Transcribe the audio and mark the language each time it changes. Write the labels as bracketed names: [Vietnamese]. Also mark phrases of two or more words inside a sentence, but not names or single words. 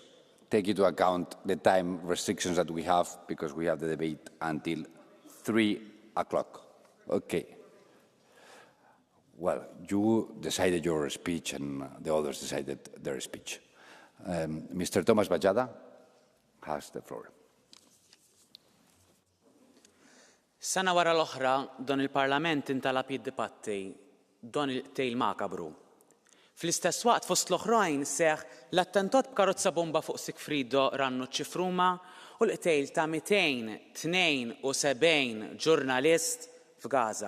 [English] Take into account the time restrictions that we have, because we have the debate until 3 o'clock. Okay. Well, you decided your speech and the others decided their speech. Mr. Thomas Bajada has the floor. [Maltese] Sena wara l-oħra dan il-Parlament intalab jiddibatti dan il-qtejl makabru. Fl-istess waqt fost l-oħrajn seħ l-attentat b'karozza bomba fuq Sigfrido Rannu ċifruma u l-qtejl ta' 272 ġurnalist f'Gaza.